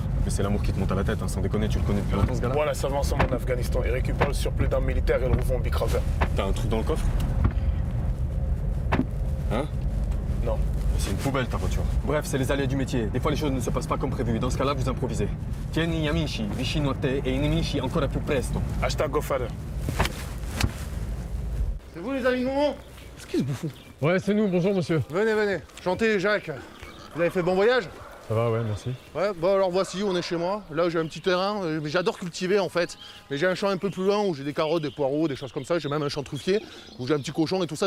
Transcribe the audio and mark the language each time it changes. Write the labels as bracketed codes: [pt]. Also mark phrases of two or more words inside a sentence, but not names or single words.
[fr] Mais c'est l'amour qui te monte à la tête, hein, sans déconner, tu le connais depuis longtemps ce gars-là? Voilà, ça va ensemble en Afghanistan. Il récupère le surplus d'armes militaires et le revend en bicraveur. T'as un truc dans le coffre? Hein? Non. C'est une poubelle ta voiture. Bref, c'est les aléas du métier. Des fois les choses ne se passent pas comme prévu. Dans ce cas-là, vous improvisez. [it] Tieni amici, vicino a te e i nemici ancora più presto. [fr] Hashtag GoFader. C'est vous les amis de Momo? C'est qui ce bouffon? Ouais, c'est nous, bonjour monsieur. Venez. Chantez, Jacques. Vous avez fait bon voyage? Ça va, ouais, merci. Ouais, bon alors voici, on est chez moi. Là j'ai un petit terrain, mais j'adore cultiver en fait. Mais j'ai un champ un peu plus loin où j'ai des carottes, des poireaux, des choses comme ça. J'ai même un champ truffier où j'ai un petit cochon et tout ça.